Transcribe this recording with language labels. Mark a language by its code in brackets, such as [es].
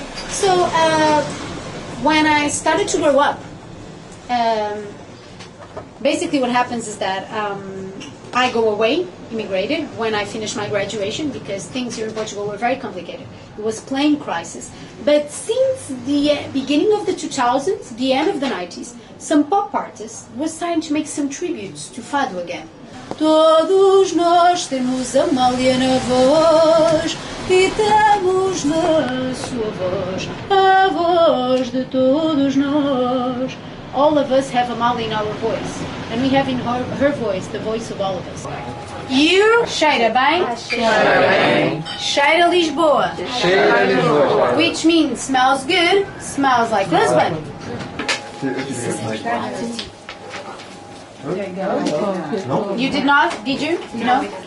[en] Okay, so when I started to grow up, basically what happens is that I go away, immigrated, when I finished my graduation because things here in Portugal were very complicated. It was plain crisis. But since the beginning of the 2000s, the end of the 90s, some pop artists were starting to make some tributes to fado again. [pt] Todos nós temos Amália na voz e temos na sua voz a voz de todos nós. [en] All of us have Amalia in our voice, and we have in her voice the voice of all of us. [pt] You cheira bem? Cheira bem. Cheira Lisboa. Cheira Lisboa. [en] Which means smells good, smells like Lisbon. There you go. You did not? Did you? No?